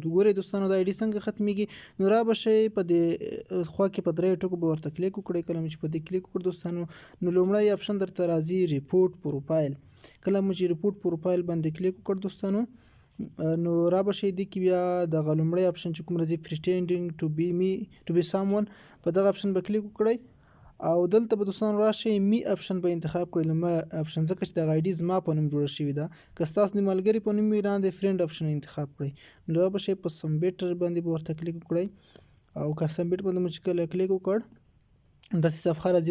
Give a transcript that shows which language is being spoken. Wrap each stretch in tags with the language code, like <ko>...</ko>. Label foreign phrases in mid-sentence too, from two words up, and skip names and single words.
<ps>ګورئ دوستانو دا آیډي څنګه ختمیږي. نو را به شئ په دې خوا کې په دریو ټکو به ورته کلیک وکړئ. کله مو چې په دې کلیک وکړ دوستانو نو لومړی اپشن درته راځي</ps> <en>report profile.</en> <ps>کله مو چې</ps> <en>report profile</en> <ps>باندې کلیک وکړ دوستانو نو را به شئ دې کې بیا دغه لومړی اپشن چې کوم راځي</ps> <en>pretending to be someone</en> <ps>په دغه اپشن به کلیک وکړئ او دلته به دوستانو راشئ</ps> <en>me option</en> <ps>به انتخاب کړئ. لومړی اپشن ځکه چې دغه آیډي زما په نوم جوړه شوې ده، که ستاسو د ملګري په نوم وي لاندې</ps> <en>friend option</en> <ps>انتخاب کړئ. نو را به شئ په سبمیټ باندې به ورته کلیک وکړئ او که سبمیټ باندې مو چې کله کلیک وکړ داسې صفحه راځي.</ps>